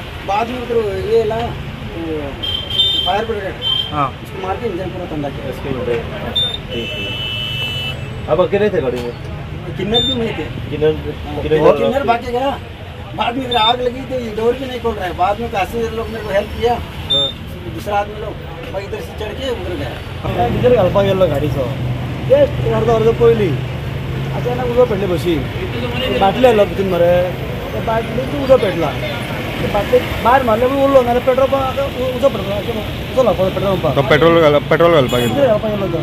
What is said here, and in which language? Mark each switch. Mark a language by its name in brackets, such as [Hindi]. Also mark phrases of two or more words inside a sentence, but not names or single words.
[Hindi] बाद में उधर ये ला [English] fire brigade, [Hindi] उसको मार के इंजन पूरा ठंडा किया. अब अकेले थे गाड़ी में? किन्नर भी नहीं थे, किन्नर भाग गया. बाद में आग लगी तो डोर भी नहीं खोल रहा है. बाद में पैसेंजर लोग ने हेल्प किया, दूसरा आदमी लोग इधर से चढ़ के उधर गया. [Konkani] डीजल घालपाक गेल्लो गाडीचो जस्ट अर्द पयलीं अचानक उजो पेटले बशी. बाटली हाडलो भितून मरे, त्या बाटलीक उजो पेटला. बाटली भायर मारले उरलो ना पेट्रोल पंप उजो पेटलो. उजो लागलो पेट्रोल पंपाक. पेट्रोल घालपाक गेलो तो.